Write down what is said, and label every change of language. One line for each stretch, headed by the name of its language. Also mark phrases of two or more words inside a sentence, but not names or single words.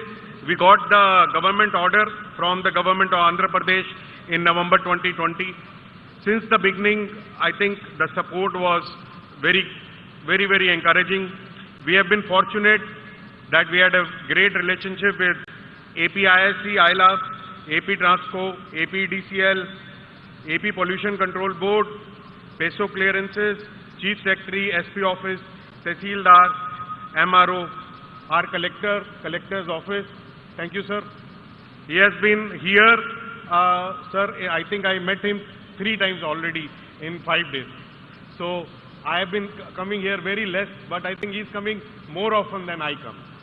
English: We got the government order from the government of Andhra Pradesh in November 2020. Since the beginning, I think the support was very, very, very encouraging. We have been fortunate that we had a great relationship with APISC, ILA, AP Transco, APDCL, AP Pollution Control Board, PESO clearances, Chief Secretary, SP Office, Tehsildar, MRO, our Collector's Office. Thank you, sir. He has been here, sir, I think I met him 3 times already in 5 days. So I have been coming here very less, but I think he's coming more often than I come.